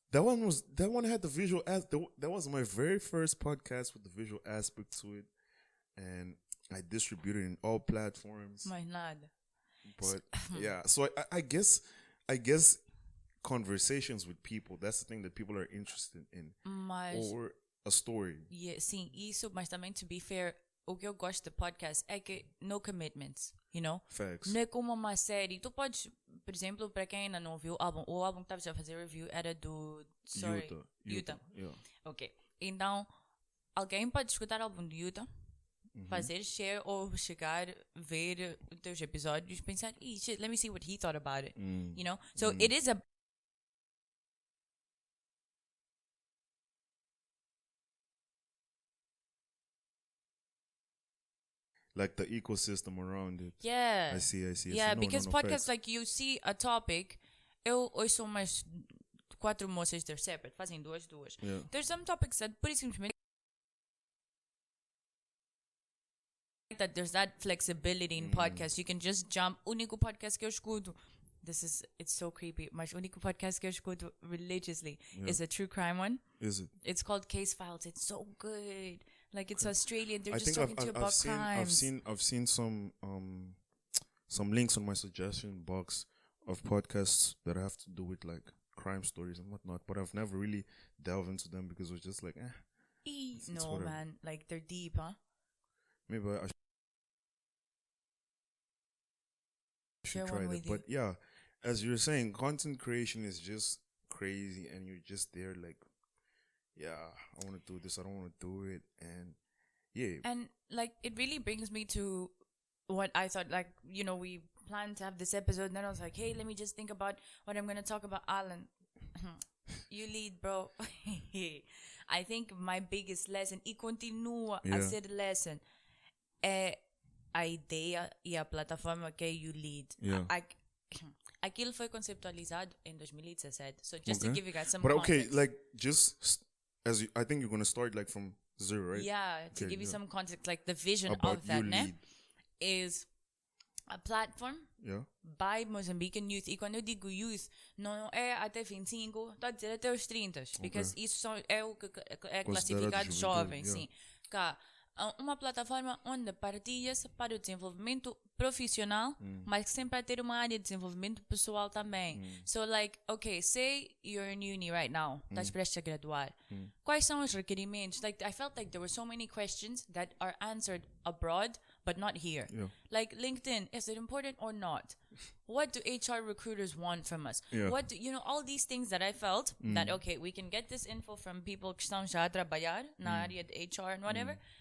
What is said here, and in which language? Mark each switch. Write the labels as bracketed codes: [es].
[en] that one had the visual that was my very first podcast with the visual aspect to it, and I distributed in all platforms. My lad. But yeah, so I guess conversations with people, that's the thing that people are interested in. Or a story. [pt] Yeah, sim, isso, mas também, [en] to be fair, [pt] o que eu gosto de podcast é que [en] no commitments, Facts. [pt] Não é como uma série. Tu podes, por exemplo, para quem ainda não viu o álbum que estavas a fazer review era do Utah. [en] Yeah. Ok. [pt] Então, alguém pode escutar o álbum do Utah, fazer share ou chegar, ver os teus episódios, pensar, [en] shit, let me see what he thought about it. So it is a like the ecosystem around it. Yeah. I see. Yeah, No, because no, podcasts, facts. like, you see a topic, [pt] eu ouço umas 4 moças, [en] they're separate, [pt] fazem duas. [en] Yeah. There's some topics that, pura e simplesmente, that there's that flexibility in podcasts. You can just jump. [pt] O único podcast que eu escuto, [en] it's so creepy, [pt] mas o único podcast que eu escuto [en] religiously is a true crime one. Is it? It's called Case Files. It's so good. Like, it's Australian. They're I just think talking about crimes. I've seen some links on my suggestion box of podcasts that have to do with like crime stories and whatnot, but I've never really delved into them because it was just like, it's no, whatever. man. Like, they're deep, huh? Maybe I should try that. But yeah, as you're saying, content creation is just crazy, and you're just there like, yeah, I want to do this, I don't want to do it, and yeah. And like, it really brings me to what I thought, like, we planned to have this episode, and then I was like, hey, let me just think about what I'm going to talk about. Alan, you lead, bro. I think my biggest lesson, [pt] e continua a ser lesson, é a ideia e a plataforma que é YouLead. [en] Yeah. [pt] Aquilo foi conceptualizado em 2017. [en] So just to give you guys some but context. Okay, like, just I think you're going to start like from zero, right? Yeah, to give you some context, like the vision about of that, YouLead. is a platform by Mozambican youth. [pt] E quando eu digo youth, não é até 25, estou a dizer até os 30, because isso é o que é classificado jovem, sim. Cá, uma plataforma onde partilha-se para o desenvolvimento profissional, mas sempre a ter uma área de desenvolvimento pessoal também. [en] So, like, okay, say you're in uni right now, [pt] estás prestes a graduar. Quais são os requerimentos? [en] Like, I felt like there were so many questions that are answered abroad, but not here. Yeah. Like, LinkedIn, is it important or not? What do HR recruiters want from us? Yeah. What do, all these things that I felt that, okay, we can get this info from people [pt] que estão já a trabalhar na área de HR [en] and whatever.